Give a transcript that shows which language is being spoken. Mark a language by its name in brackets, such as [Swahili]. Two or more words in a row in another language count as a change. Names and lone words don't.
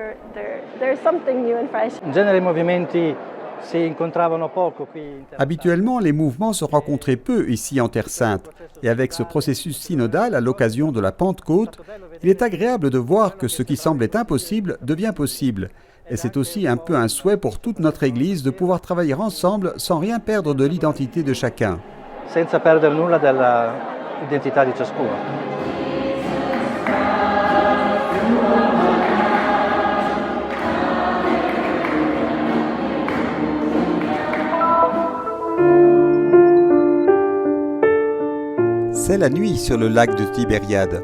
[French] Habituellement, les mouvements se rencontraient peu ici en Terre Sainte, et avec ce processus synodal à l'occasion de la Pentecôte, il est agréable de voir que ce qui semblait impossible devient possible. Et c'est aussi un peu un souhait pour toute notre Église de pouvoir travailler ensemble sans rien perdre de l'identité de chacun. [Italian] Senza perdere nulla dell'identità di ciascuno. [French] C'est la nuit sur le lac de Tibériade.